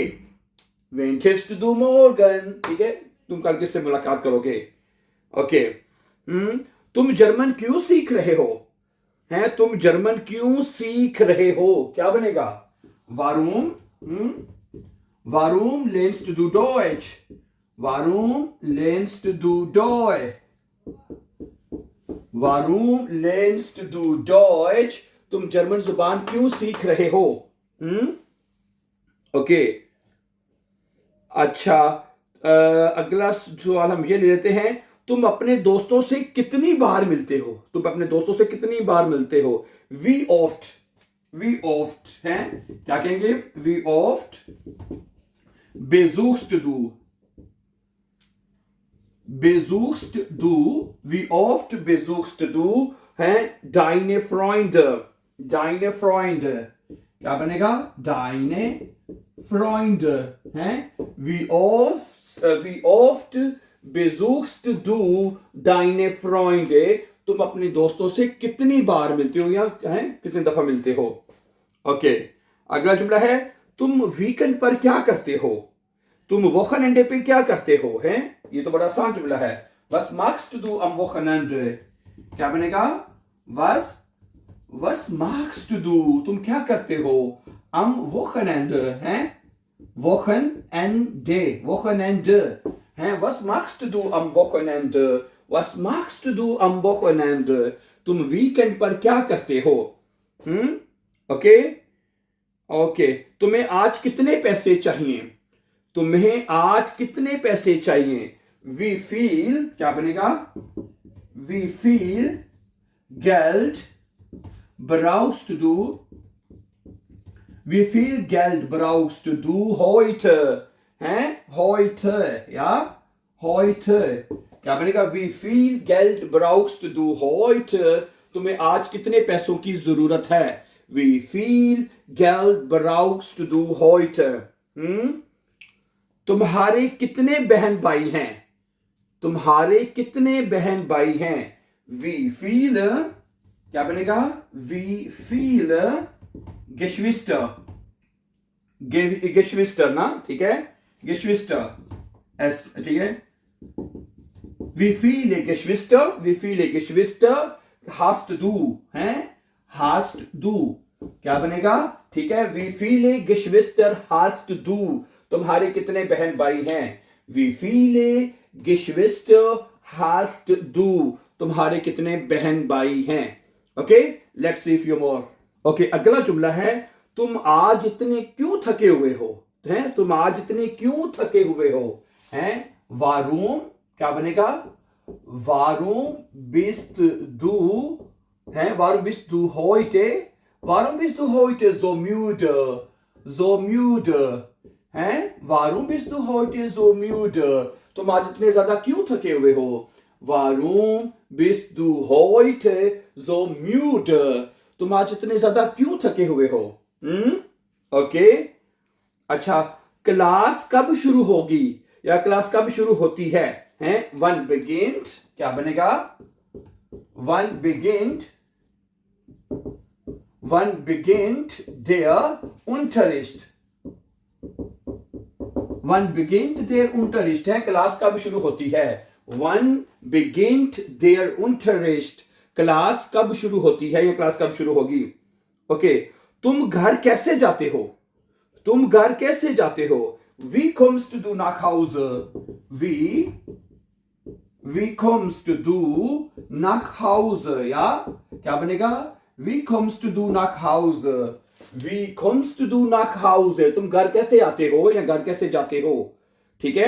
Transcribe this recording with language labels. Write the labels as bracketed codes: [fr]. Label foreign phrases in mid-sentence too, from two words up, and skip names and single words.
[de] Wen triffst du morgen, [hi] ठीक है, तुम कल किससे मुलाकात करोगे। ओके। तुम जर्मन क्यों सीख रहे हो, हैं, तुम जर्मन क्यों सीख रहे हो, क्या बनेगा। [de] वारूम, Warum lernst du Deutsch, Warum lernst du Deutsch, Warum lernst du Deutsch, [hi] तुम जर्मन जुबान क्यों सीख रहे हो। ओके। अच्छा, अगला सवाल हम ये ले लेते हैं, तुम अपने दोस्तों से कितनी बार मिलते हो, तुम अपने दोस्तों से कितनी बार मिलते हो। [de] wie oft है, [hi] क्या कहेंगे, [de] wie oft besuchst du, wie oft besuchst du है deine Freunde, [hi] क्या बनेगा, [de] deine Freunde है, wie oft besuchst du deine Freunde, [hi] तुम अपने दोस्तों से कितनी बार मिलते हो, या है कितनी दफा मिलते हो। ओके। अगला जुमला है, तुम वीकेंड पर क्या करते हो, तुम वोखनएंडे पे क्या करते हो, हैं, ये तो बड़ा आसान जुमला है। [de] Was machst du am Wochenende, [hi] क्या बनेगा, [de] was machst du, [hi] तुम क्या करते हो, [de] am Wochenende, हैं, Wochenende हैं, was machst du am Wochenende, was machst du am Wochenende, [hi] तुम वीकेंड पर क्या करते हो। ओके। तुम्हें आज कितने पैसे चाहिए, तुम्हें आज कितने पैसे चाहिए। [de] wie viel, [hi] क्या बनेगा, [de] wie viel Geld brauchst du, wie viel Geld brauchst du heute, हैं, heute, ja, heute, [hi] क्या बनेगा, [de] wie viel Geld brauchst du heute, [hi] तुम्हें आज कितने पैसों की जरूरत है। [de] Wie viel Geld brauchst du heute, [hi] तुम्हारे कितने बहन भाई हैं, तुम्हारे कितने बहन भाई हैं। [de] wie viel, [hi] क्या बनेगा, [de] wie viel Geschwister, Geschwister [hi] ना, ठीक है, [de] Geschwister एस, [hi] ठीक है। [de] wie viel Geschwister hast du, हैं, hast du, [hi] क्या बनेगा, ठीक है, [de] wie viel Geschwister hast du, [hi] तुम्हारे कितने बहन भाई हैं। [de] wie viele Geschwister hast du, [hi] तुम्हारे कितने बहन भाई हैं। ओके, [en] let's see few more. [hi] ओके, अगला जुमला है, तुम आज इतने क्यों थके हुए हो, हैं, तुम आज इतने क्यों थके हुए हो, हैं, वारूम, क्या बनेगा, [de] वारूम bist du, हैं, वारूम bist du heute so müde, हैं, वारूम bist du heute so müde, [hi] तुम आज इतने ज्यादा क्यों थके हुए हो। [de] वारूम bist du heute so müde, [hi] तुम आज इतने ज्यादा क्यों थके हुए हो। ओके। अच्छा, क्लास कब शुरू होगी, या क्लास कब शुरू होती है, हैं, [de] wann beginnt, [hi] क्या बनेगा, [de] wann beginnt der Unterricht, wann beginnt der Unterricht [hi] है, क्लास कब शुरू होती है। [de] वन beginnt der Unterricht, [hi] क्लास कब शुरू होती है, या क्लास कब शुरू होगी। ओके। तुम घर कैसे जाते हो, तुम घर कैसे जाते हो। [de] Wie kommst du nach Hause, wie kommst du nach Hause, [hi] या क्या बनेगा, [de] Wie kommst du nach Hause, Wie kommst du nach Hause, [hi] तुम घर कैसे आते हो, या घर कैसे जाते हो, ठीक है।